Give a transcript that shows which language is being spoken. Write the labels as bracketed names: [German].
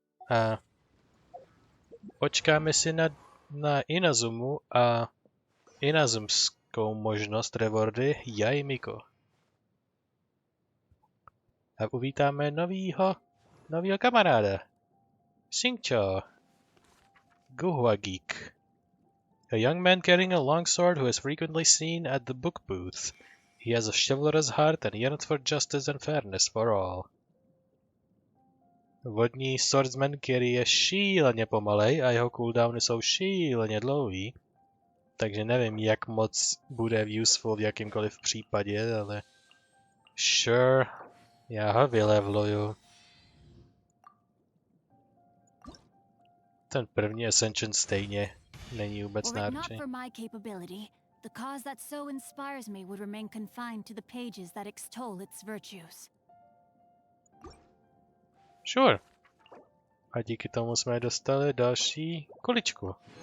[Czech] A počkáme si na Inazumu a Inazumskou možnost rewardy Jai Miko. A uvítáme novýho kamaráda. Singcho. Guhua Geek. [English] A young man carrying a longsword who is frequently seen at the book booth. He has a chivalrous heart and yearns for justice and fairness for all. [Czech] Vodní swordsman, který je šíleně pomalej a jeho cooldowny jsou šíleně dlouhý. Takže nevím, jak moc bude useful v jakýmkoliv případě, ale... Sure, já ho vylevluju. Ten první Ascension stejně není vůbec náročný. [English] The cause that so inspires me would remain confined to the pages that extol its virtues. Sure. [Czech] A díky tomu jsme dostali další kuličku.